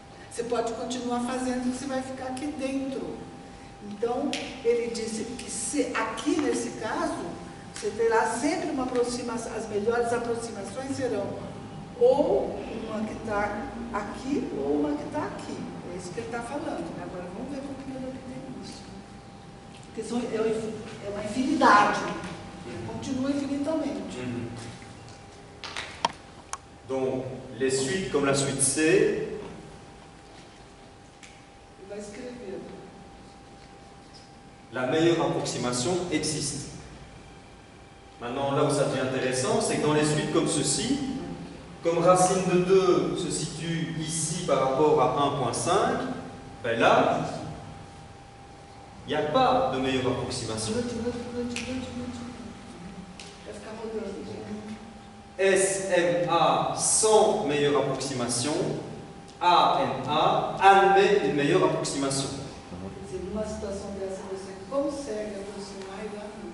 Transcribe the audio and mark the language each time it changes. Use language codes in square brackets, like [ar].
[pt] Você pode continuar fazendo, que você vai ficar aqui dentro. Então, ele disse que aqui nesse caso, você terá sempre uma aproximação, as melhores aproximações serão ou uma que está aqui ou uma que está aqui. É isso que ele está falando, né? Agora vamos ver como que ele obtém isso. Porque é uma infinidade, ele continua infinitamente. [fr] Donc, les suites comme la suite C, [pt] Ele vai escrever. [fr] la meilleure approximation existe. Maintenant, là où ça devient intéressant, c'est que dans les suites comme ceci, comme racine de 2 se situe ici par rapport à 1,5, ben là, il n'y a pas de meilleure approximation. [pt] Vai ficar rodando. [fr] SMA sans meilleure approximation, ANA admet une meilleure approximation. [pt] Quer dizer, numa situação dessa, você consegue aproximar e vai.